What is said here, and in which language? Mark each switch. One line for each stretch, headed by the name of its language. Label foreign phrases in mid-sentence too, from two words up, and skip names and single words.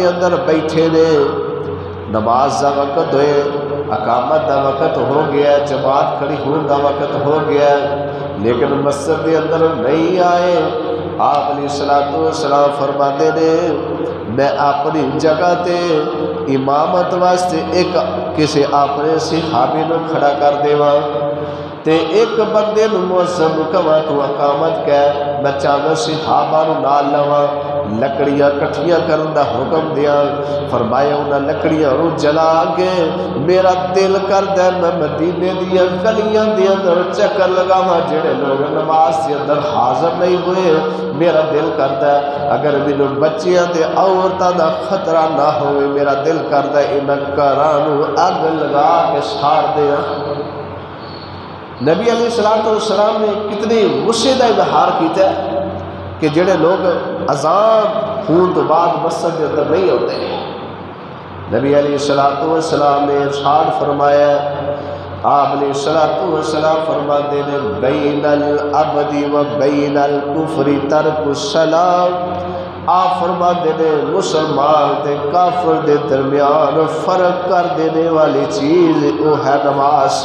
Punjabi: اندر بیٹھے نے، نماز دا وقت ہوئے، اقامت دا وقت ہو گیا، جماعت کھڑی ہونے دا وقت ہو گیا، لیکن مسجد دے اندر نہیں آئے، آپ
Arabic: علیہ الصلوۃ والسلام
Punjabi: فرماتے نے میں اپنی جگہ تے امامت واسطے ایک کسی اپنے صحابی نو کھڑا کر دیواں تے ایک بندے نو مؤذن کواں تو اقامت کہہ، میں چاہنا صحابہ نو نال لواں، لکڑیاں کٹھیاں کرن دا حکم دیاں۔ فرمایا انہاں لکڑیاں نو جلا کے میرا دل کردا ہے میں مدینے دیاں گلیاں دے اندر چکر لگاواں، جڑے لوگ نماز دے اندر حاضر نہیں ہوئے میرا دل کردا ہے اگر مینوں بچیاں تے عورتاں دا خطرہ نہ ہوئے میرا دل کردا ہے انہاں گھراں نو اگ لگا کے ساڑ دیاں۔ نبی
Arabic: علیہ الصلوۃ والسلام
Punjabi: نے کتنی غصے کا اظہار کیتا ہے کہ جڑے لوگ اذان ہون تو بعد مسجد کے اندر نہیں ہوتے۔ نبی
Arabic: علیہ الصلوۃ والسلام
Punjabi: نے ارشاد فرمایا، آپ
Arabic: علیہ الصلوۃ والسلام
Punjabi: فرماتے ہیں
Arabic: بین العبد و بین الکفر ترک الصلاۃ،
Punjabi: آپ فرماتے ہیں مسلمان تے کافر دے درمیان فرق کر دینے والی چیز وہ ہے نماز۔